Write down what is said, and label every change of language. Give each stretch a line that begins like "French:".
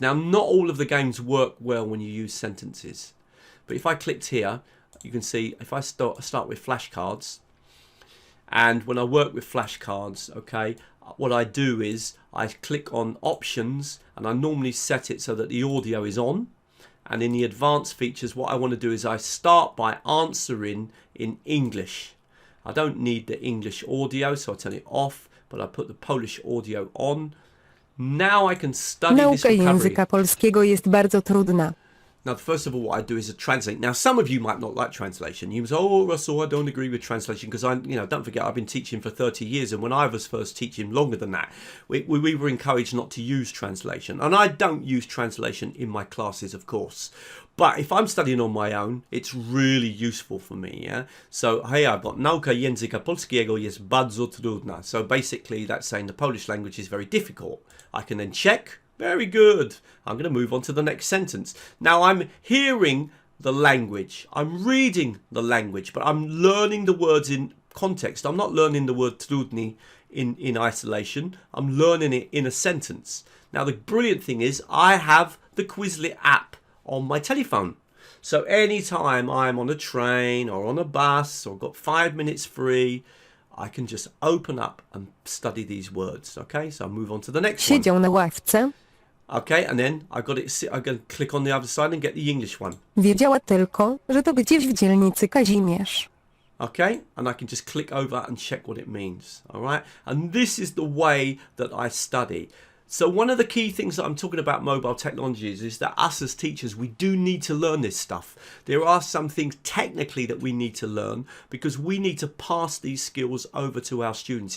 English: Now not all of the games work well when you use sentences, but if I clicked here, you can see if I start with flashcards, and when I work with flashcards, okay, what I do is I click on options, and I normally set it so that the audio is on. And in the advanced features, what I want to do is I start by answering in English. I don't need the English audio, so I turn it off, but I put the Polish audio on. Now I can study this
Polish: Nauka
English: vocabulary.
Polish: języka polskiego jest bardzo trudna.
English: Now, first of all, what I do is I translate. Now, some of you might not like translation. You say, "Oh, Russell, I don't agree with translation," because don't forget, I've been teaching for 30 years, and when I was first teaching longer than that, we were encouraged not to use translation. And I don't use translation in my classes, of course. But if I'm studying on my own, it's really useful for me, yeah? So here I've got
Polish: nauka języka polskiego jest bardzo trudna.
English: So basically, that's saying the Polish language is very difficult. I can then check. Very good. I'm going to move on to the next sentence. Now I'm hearing the language. I'm reading the language, but I'm learning the words in context. I'm not learning the word trudny in isolation. I'm learning it in a sentence. Now the brilliant thing is I have the Quizlet app on my telephone. So anytime I'm on a train or on a bus or got 5 minutes free, I can just open up and study these words. Okay, so I'll move on to the next one.
Polish: Siedział na ławce.
English: Okay, and then I can click on the other side and get the English one.
Polish: Wiedziała tylko, że to gdzieś w dzielnicy Kazimierz.
English: Okay, and I can just click over and check what it means. All right, and this is the way that I study. So one of the key things that I'm talking about mobile technologies is that us as teachers, we do need to learn this stuff. There are some things technically that we need to learn because we need to pass these skills over to our students.